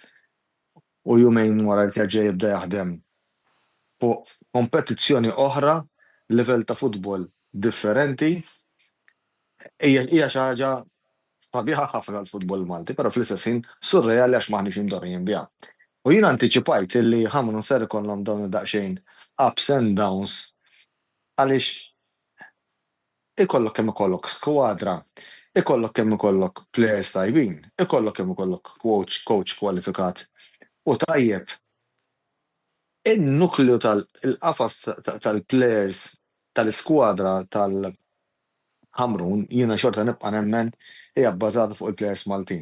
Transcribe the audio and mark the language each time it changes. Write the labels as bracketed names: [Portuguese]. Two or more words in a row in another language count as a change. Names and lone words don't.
[Maltese] U jumejn wara li terġa' jibda jaħdem fuq kompetizzjoni oħra, livell ta' futbol differenti. Hija xi ħaġa sabiħa ħafna l-futbol Malti, però fl-istess ħin surreali għax maħniex imdorrijin biha. U jien antiċipajt illi ħamru ser ikollhom dawn id-daqsxejn [English] ups and downs [Maltese] għaliex ikollok kemm ikollok skwadra, ikollok kemm ikollok players tajbin, ikollok kemm ikollok coach kwalifikat u tajjeb. In-nukleu tal-qafas tal-players tal-iskwadra tal-Ħamrun jiena xorta nibqa' nemmen hija bbażata fuq il-players Maltin.